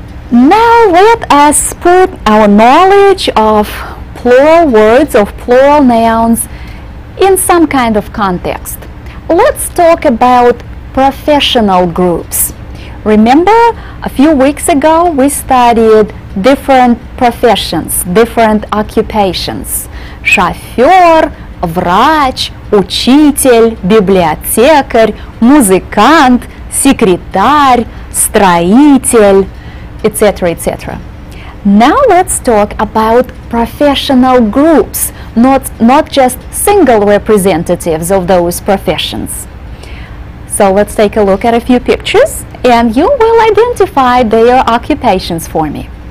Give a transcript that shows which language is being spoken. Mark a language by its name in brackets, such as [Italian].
[English] Now let us put our knowledge of plural words, of plural nouns, in some kind of context. Let's talk about professional groups. Remember, a few weeks ago we studied different professions, different occupations. [Russian] Шофер, врач, учитель, библиотекарь, музыкант, секретарь, строитель, etc., etc. [English] Now let's talk about professional groups, not just single representatives of those professions. So let's take a look at a few pictures, and you will identify their occupations for me.